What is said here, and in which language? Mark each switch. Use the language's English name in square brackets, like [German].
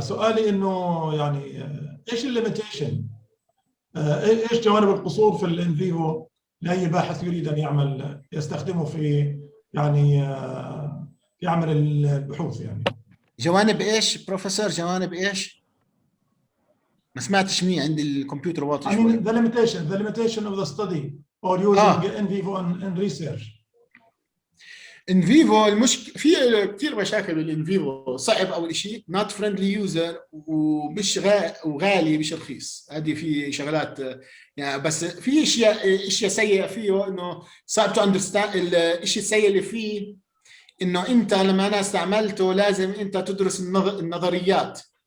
[Arabic] سؤالي انه يعني ايش الليميتيشن؟ ايش جوانب القصور في الان فيفو لاي باحث يريد ان يعمل يستخدمه في يعني في عمل البحوث يعني. جوانب ايش بروفيسور؟ جوانب ايش؟ ما سمعتش مني، عندي الكمبيوتر واطي شوي. [English] the limitation of the study or using in vivo in research. [Arabic] ان فيفو في كثير مشاكل بالان فيفو. صعب اول شيء، [English] not friendly user، [Arabic] ومش وغالي مش رخيص. هذه في شغلات يعني. بس في اشياء سيئه فيه، انه صعب [English] To understand. [Arabic] الشيء السيء اللي فيه انه انت لما انا استعملته لازم انت تدرس النظريات.